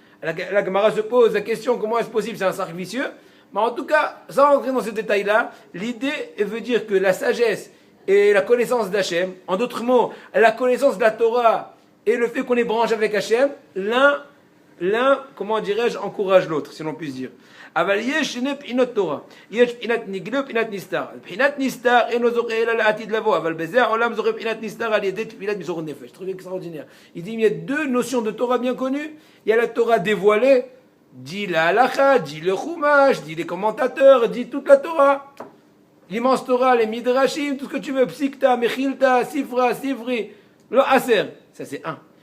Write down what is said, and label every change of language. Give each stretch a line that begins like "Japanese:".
French: La Gemara se pose la question comment est-ce possible, c'est un cercle vicieux. Mais en tout cas, sans rentrer dans ce détail-là, l'idée veut dire que la sagesse et la connaissance d'Hachem, en d'autres mots, la connaissance de la Torah et le fait qu'on est branché avec Hachem, l'un, comment dirais-je, encourage l'autre, si l'on puisse dire.
Hebrew: אבל יש שני בחינות תורה, יש בחינת נגלה ובחינת נסתר. בחינת נסתר אינו זוכה אלא לעתיד לבוא, אבל בזה העולם זוכה בחינת נסתר על ידי תפילת מסורת נפש.
French: Truc extraordinaire. Il dit il y a deux notions de Torah bien connues. Il y a la Torah dévoilée, dit la halakha, dit le chumash, dit les commentateurs, dit toute la Torah. L'immense Torah, les midrashim, tout ce que tu veux, psikta, mechilta, sifra, sifri, le aser. Ça c'est un.